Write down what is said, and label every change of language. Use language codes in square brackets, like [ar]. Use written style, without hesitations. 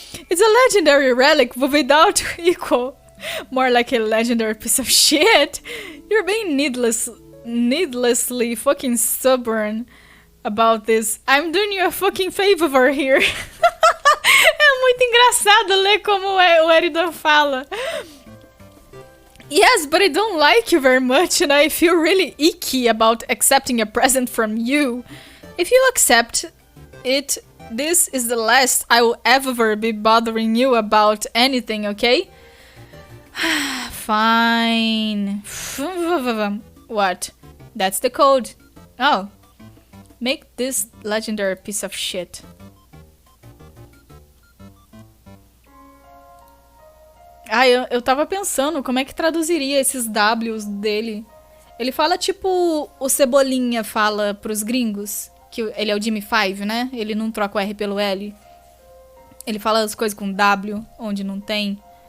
[en] It's a legendary relic without equal. More like a legendary piece of shit. You're being needlessly fucking stubborn about this. I'm doing you a fucking favor here. [pt] É muito engraçado ler como o Eridan fala. [en] Yes, but I don't like you very much and I feel really icky about accepting a present from you. If you accept it, this is the last I will ever be bothering you about anything, okay? Fine. What? That's the code. Oh. Make this legendary piece of shit. [pt] Eu tava pensando como é que traduziria esses Ws dele. Ele fala tipo o Cebolinha fala pros gringos. Que ele é o Jimmy Five, né? Ele não troca o R pelo L. Ele fala as coisas com W, onde não tem.